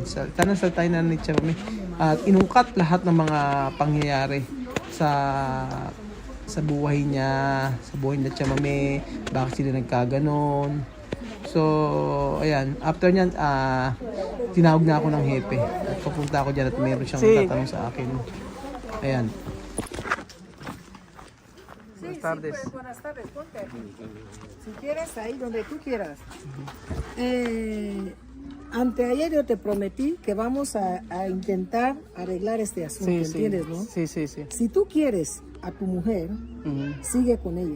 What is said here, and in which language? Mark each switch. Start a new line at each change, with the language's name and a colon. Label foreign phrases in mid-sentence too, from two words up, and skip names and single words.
Filipino: Tanang saltay na ni Chamame at inungkat lahat ng mga pangyayari sa buhay niya, Chamame, bakit sila nagkaganon. So, ayan, after nyan, tinawag na ako ng hepe. At papunta ako dyan at mayroon siyang tatanong sa akin. Ayan.
Spanish: Buenas tardes. Buenas tardes, ponte. Si quieres, ahí donde tú quieras. Anteayer yo te prometí que vamos a intentar arreglar este asunto, ¿entiendes, no? Sí. Si tú quieres a tu mujer, sigue con ella.